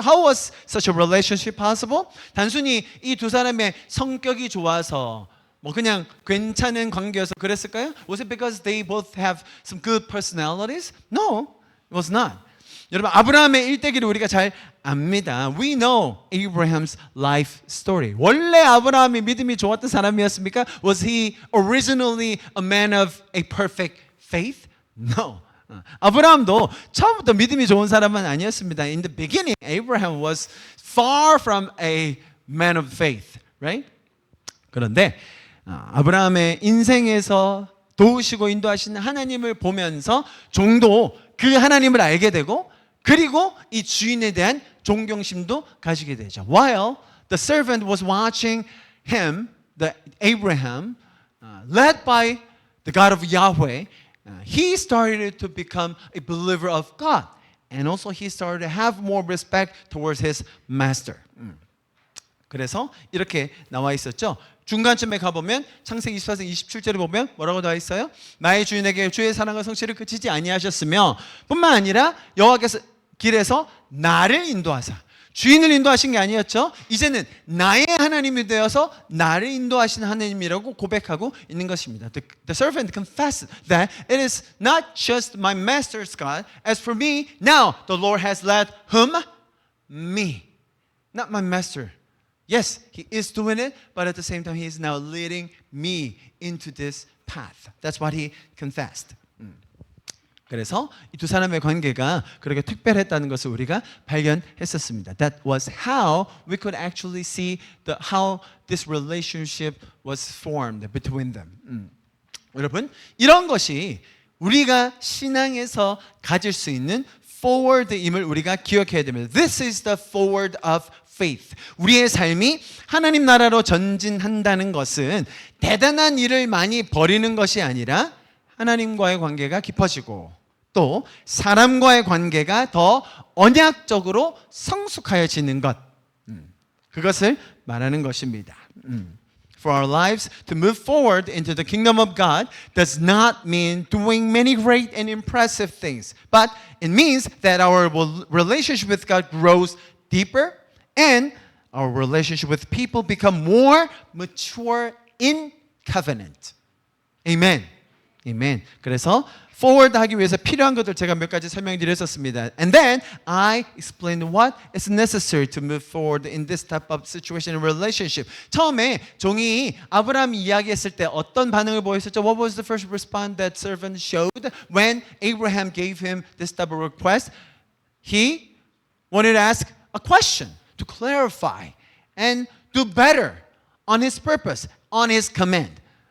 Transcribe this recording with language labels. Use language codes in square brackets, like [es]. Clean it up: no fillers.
[en] How was such a relationship possible? [ko] 단순히 이 두 사람의 성격이 좋아서 뭐 그냥 괜찮은 관계여서 그랬을까요? [en] Was it because they both have some good personalities? No, it was not. [ko] 여러분 아브라함의 일대기를 우리가 잘 압니다. [en] We know Abraham's life story. [ko] 원래 아브라함이 믿음이 좋았던 사람이었습니까? [en] Was he originally a man of a perfect faith? No. [ko] 아브라함도 처음부터 믿음이 좋은 사람은 아니었습니다. [en] In the beginning, Abraham was far from a man of faith, right? [ko] 그런데 아브라함의 인생에서 도우시고 인도하시는 하나님을 보면서 종도 그 하나님을 알게 되고 그리고 이 주인에 대한 존경심도 가지게 되죠. [en] While the servant was watching him, the Abraham, led by the God of Yahweh, he started to become a believer of God. And also he started to have more respect towards his master. [ko] 그래서 이렇게 나와 있었죠. 중간쯤에 가보면 창세기 24장 27절에 보면 뭐라고 나와 있어요? 나의 주인에게 주의 사랑과 성실을 그치지 아니하셨으며 뿐만 아니라 여호와께서 길에서 나를 인도하사 주인을 인도하신 게 아니었죠. 이제는 나의 하나님이 되어서 나를 인도하시는 하나님이라고 고백하고 있는 것입니다. [en] The servant confessed that it is not just my master's God. As for me, now the Lord has led whom? Me. Not my master. Yes, he is doing it, but at the same time, he is now leading me into this path. That's what he confessed. [ko] 그래서 이 두 사람의 관계가 그렇게 특별했다는 것을 우리가 발견했었습니다. [en] That was how we could actually see how this relationship was formed between them. [ko] 여러분, 이런 것이 우리가 신앙에서 가질 수 있는 forward임을 우리가 기억해야 됩니다. [en] This is the forward of faith. [ko] 우리의 삶이 하나님 나라로 전진한다는 것은 대단한 일을 많이 벌이는 것이 아니라 하나님과의 관계가 깊어지고 또 사람과의 관계가 더 언약적으로 성숙하여지는 것. 그것을 말하는 것입니다. [en] For our lives to move forward into the kingdom of God does not mean doing many great and impressive things, but it means that our relationship with God grows deeper and our relationship with people become more mature in covenant. Amen. Amen. [ko] 그래서 forward 하기 위해서 필요한 것들 제가 몇 가지 설명드렸었습니다. [en] And then I explained what is necessary to move forward in this type of situation and relationship. [ko] 처음에 종이 아브라함 이야기했을 때 어떤 반응을 보였었죠? [en] What was the first response that servant showed when Abraham gave him this type of request? He wanted to ask a question to clarify and do better on his purpose, on his command.